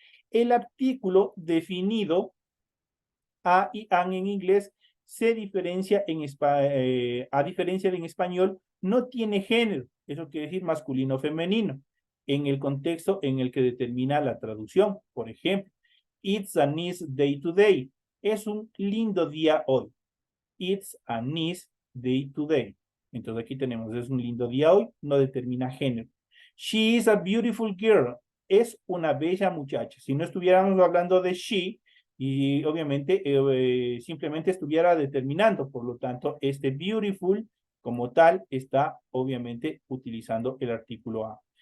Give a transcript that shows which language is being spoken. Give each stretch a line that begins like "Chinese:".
Spanish: El artículo definido a y an en inglés se diferencia a diferencia de en español, no tiene género. Eso quiere decir masculino o femenino en el contexto en el que determina la traducción. Por ejemplo,
English: it's a nice day today.
Spanish: Es un lindo día hoy.
English: It's a nice day today.
Spanish: Entonces aquí tenemos, es un lindo día hoy, no determina género.
English: She is a beautiful girl.
Spanish: Es una bella muchacha. Si no estuviéramos hablando de she, y obviamente simplemente estuviera determinando, por lo tanto, este beautiful como tal está obviamente utilizando el artículo a.